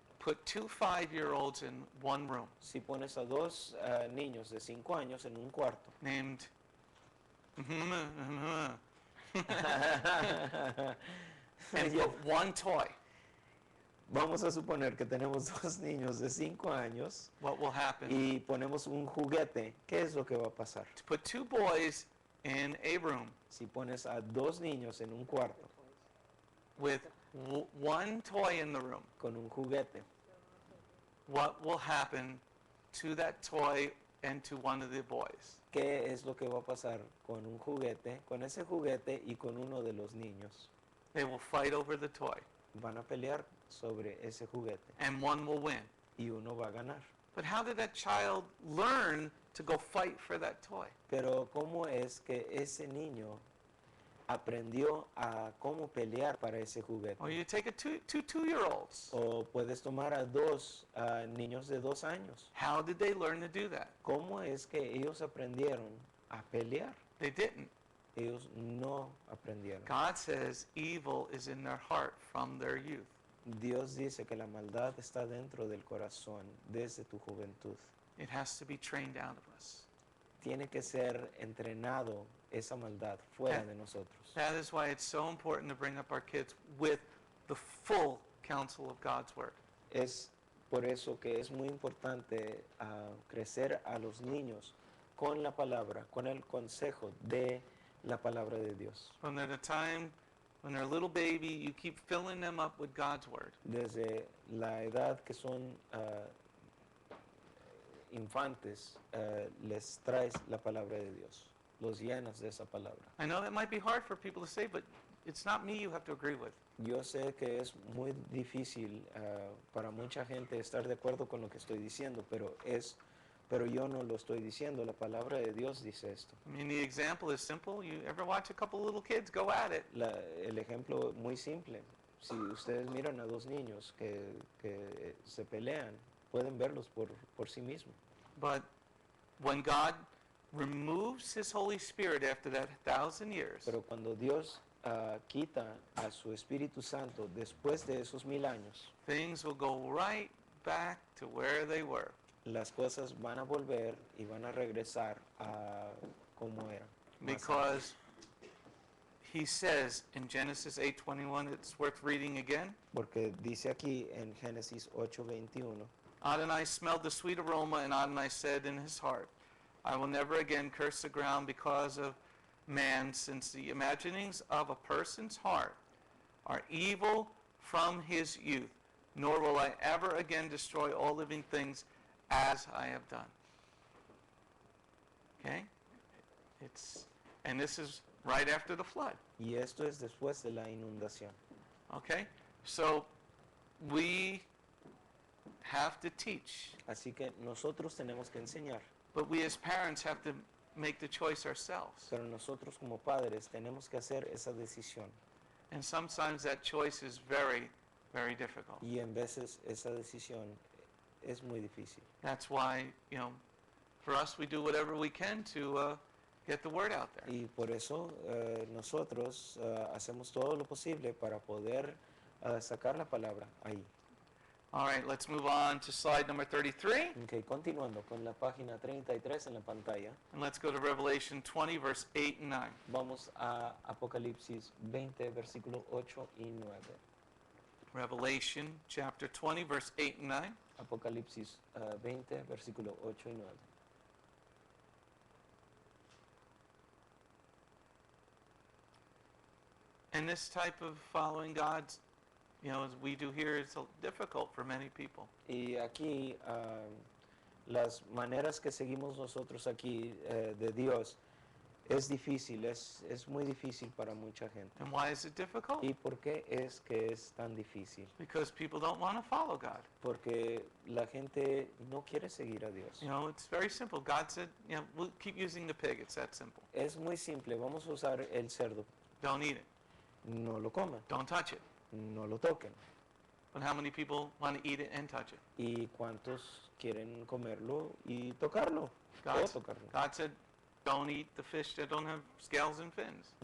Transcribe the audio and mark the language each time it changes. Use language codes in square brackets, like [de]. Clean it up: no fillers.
[en] Put two 5-year-olds in one room [es] Si pones a dos niños de 5 años en un cuarto, [en] named and [es] Ya, [en] put one toy, [es] vamos a suponer que tenemos dos niños de 5 años [en] what will happen? [es] y ponemos un juguete, ¿qué es lo que va a pasar? [en] To put two boys in a room [es] Si pones a dos niños en un cuarto [en] with one toy in the room, [es] con un juguete, [en] what will happen to that toy and to one of the boys? [es] ¿qué es lo que va a pasar con un juguete, con ese juguete y con uno de los niños? [en] They will fight over the toy, [es] Van a pelear sobre ese juguete [en] and one will win. [es] y uno va a ganar. [en] But how did that child learn to go fight for that toy? [es] Pero ¿cómo es que ese niño aprendió a cómo pelear para ese juguete? [en] Or you take a two 2-year-olds. [es] O puedes tomar a dos niños de 2 años. [en] How did they learn to do that? [es] ¿Cómo es que ellos aprendieron a pelear? [en] They didn't. [es] Ellos no aprendieron. [en] God says evil is in their heart from their youth. [es] Dios dice que la maldad está dentro del corazón desde tu juventud. [en] It has to be trained out of us. [es] Tiene que ser entrenado esa maldad fuera de nosotros. [en] That is why it's so important to bring up our kids with the full counsel of God's word. [es] Es por eso que es muy importante crecer a los niños con la palabra, con el consejo de la palabra de Dios. [en] From the time when they're a little baby, you keep filling them up with God's word. [es] Desde la edad que son infantes, les traes la palabra de Dios, los llenas de esa palabra. [en] I know that might be hard for people to say, but it's not me you have to agree with. [es] Yo sé que es muy difícil para mucha gente estar de acuerdo con lo que estoy diciendo, pero yo no lo estoy diciendo. La palabra de Dios dice esto. [en] I mean, the example is simple. You ever watch a couple little kids go at it? [es] El ejemplo muy simple. si ustedes miran a dos niños que se pelean, pueden verlos por sí mismos. [en] But when God removes his Holy Spirit after that 1,000 years, [es] Pero cuando Dios quita a su Espíritu Santo después de esos 1000 años, [en] things will go right back to where they were. [es] las cosas van a volver y van a regresar a como eran. más antes. [en] Because he says in Genesis 8:21, it's worth reading again. [es] Porque dice aquí en Génesis 8:21, [en] Adonai smelled the sweet aroma, and Adonai said in his heart, I will never again curse the ground because of man, since the imaginings of a person's heart are evil from his youth, nor will I ever again destroy all living things as I have done. Okay? And this is right after the flood. [es] y esto es después de la inundación. [en] Okay? So we have to teach, [es] Así que nosotros tenemos que enseñar, [en] but we as parents have to make the choice ourselves. [es] pero nosotros como padres tenemos que hacer esa decisión. [en] And sometimes that choice is very, very difficult. [es] Y en veces esa decisión es muy difícil. [en] That's why, for us, we do whatever we can to get the word out there. [es] Y por eso nosotros hacemos todo lo posible para poder sacar la palabra ahí. [en] All right, let's move on to slide number 33, [es] Ok, continuando con la página 33 en la pantalla, [en] and let's go to Revelation 20, verse 8 and 9. [es] vamos a Apocalipsis 20, versículo 8 y 9. [en] Revelation chapter 20, verse 8 and 9. [es] Apocalipsis 20, versículo 8 y 9. [en] And this type of following God's, as we do here, is difficult for many people. [es] Y aquí las maneras que seguimos nosotros aquí de Dios es difícil, es muy difícil para mucha gente. [en] And why is it difficult? [es] ¿Y por qué es que es tan difícil? [en] Because people don't want to follow God. [es] Porque la gente no quiere seguir a Dios. [en] It's very simple. God said, we'll keep using the pig. It's that simple. [es] Es muy simple, vamos a usar el cerdo. [en] Don't eat it. [es] No lo coman, [en] Don't touch it. [es] no lo toquen. [en] But how many people want to eat it and touch it? [es] ¿Y cuántos quieren comerlo y tocarlo? O [en] God, [es] tocarlo. [en] God said, don't eat the fish that don't have scales and fins.